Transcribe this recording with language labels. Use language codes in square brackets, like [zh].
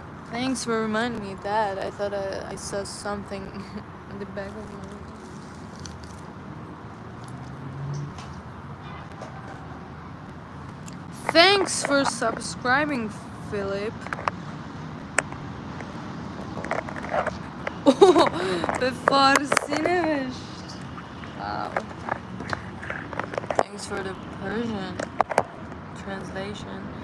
[en] Thanks for reminding me of that. I thought I saw something in the back of my... Thanks for subscribing, Philip. [fa] Oh, به فارسی نوشت. [en] Wow. Thanks for the Persian translation.